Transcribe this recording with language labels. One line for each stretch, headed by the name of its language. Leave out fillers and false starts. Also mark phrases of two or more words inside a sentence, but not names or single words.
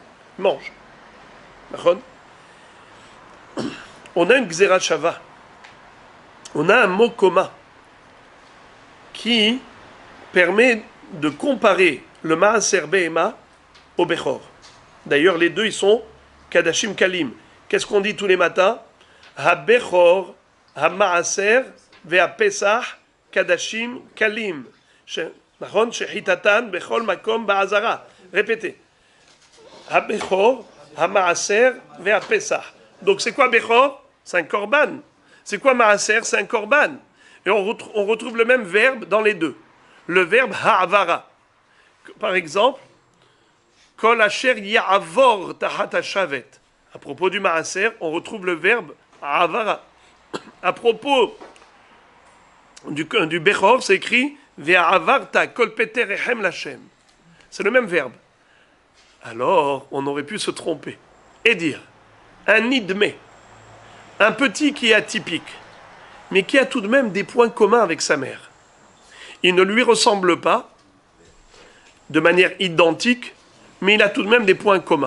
French: Il mange. On a une
Hebrew: גזירה שווה.
French: On a un mot commun qui permet de comparer le
Hebrew: מעשר בהמה
French: au Bechor. D'ailleurs, les deux, ils sont
Hebrew: קדשים קלים.
French: Qu'est-ce qu'on dit tous les matins?
Hebrew: הבכור, המעשר, והפסח, קדשים קלים. Shehitatan, בכל מקום בעזרה. Répétez. הבכור, המעשר, והפסח.
French: Donc c'est quoi Bechor? C'est un korban. C'est quoi Maaser? C'est un korban. Et on retrouve le même verbe dans les deux. Le verbe ha'avara. Par exemple,
Hebrew: כל אשר יעבור תחת השבט.
French: À propos du maaser, on retrouve le verbe ha'avara. À propos du bechor, c'est écrit
Hebrew: והעברת כל פטר רחם לכם.
French: C'est le même verbe. Alors, on aurait pu se tromper et dire un nidme, un petit qui est atypique, mais qui a tout de même des points communs avec sa mère. Il ne lui ressemble pas de manière identique, mais il a tout de même des points communs.